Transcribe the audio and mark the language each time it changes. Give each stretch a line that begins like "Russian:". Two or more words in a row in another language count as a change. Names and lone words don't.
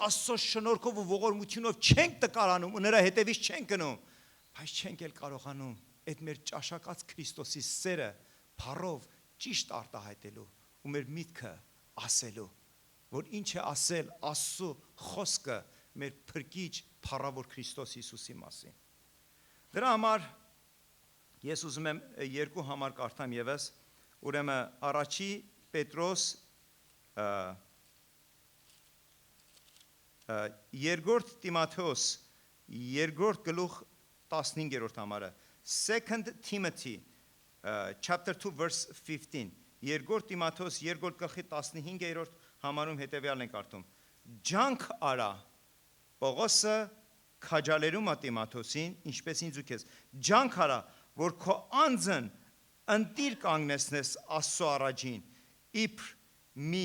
Armenian: Աստծո շնորհքով ու ողորմությունով չենք տկարանում ու նրա հետևից չենք գնում, բայց չենք էլ կարողանում այդ մեր ճաշակած Քրիստոսի սերը փառով ճիշտ արտահայտելու ու մեր միտքը ասելու, որ ինչ է ասել Աստծո խոսքը մեր փրկիչ փառավոր Քրիստոս Հիսուսի մասին։ Դրա համար Ես ուզում եմ երկու համար կարդամ եւս, ուրեմն առաջի Պետրոս երկրորդ Տիմոթեոս երկրորդ գլուխ 15-րդ համարը
English: 2 Timothy chapter 2
Armenian: verse 15 երկրորդ Տիմոթեոս երկրորդ գլխի 15-րդ համարում հետևյալն ենք կարդում ջանք արա Պողոսը քաջալերում է Տիմոթեոսին ինչպես ինձ ու քեզ ջանք արա որ քո անձն ընտիր կանգնեցնես Աստծո առաջին իբր մի